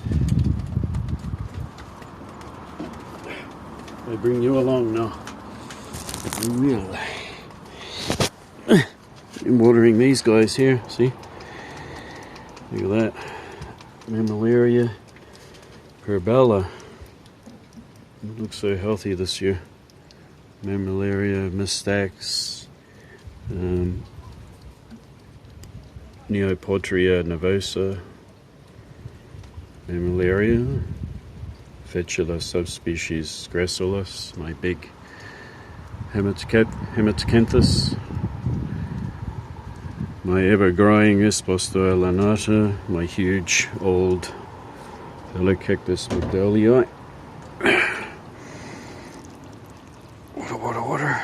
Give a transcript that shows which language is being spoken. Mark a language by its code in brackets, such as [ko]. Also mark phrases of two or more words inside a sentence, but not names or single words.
[en] I bring you along now. I will. I'm watering these guys here, see? Look at that. Mammillaria Purbella. It looks so healthy this year. Mammillaria Mystax. Neopotria nervosa. Mammillaria. Vetula subspecies gracilis, my big Hematocanthus. My ever-growing Vispostoa lanata, my huge old Cactus McDowellii. Water.